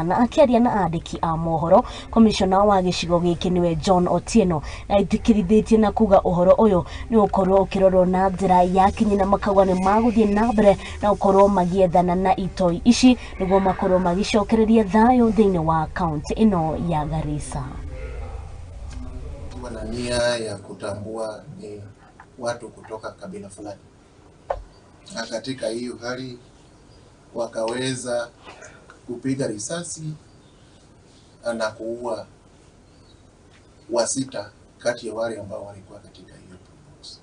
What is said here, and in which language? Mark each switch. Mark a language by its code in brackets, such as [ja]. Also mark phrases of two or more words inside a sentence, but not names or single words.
[ki] Na akiaria na andiki a mohoro, komishona wa gicigo giki niwe John Otieno na itikirithetie na kuga uhoro uyu ni ukorwo ukirorwo na njira ya kinyina makauga ni maguthie na mbere na ukorwo magiethana na Itoi ici niguo makorwo magicokereria thayo thĩinĩ wa kaunti ino ya Garisa. [sw] Wana nia ya kutambua ni watu kutoka kabila fulani, na katika hiyo hali wakaweza kupiga risasi na kuua wasita kati ya wale ambao walikuwa katika hiyo promotion.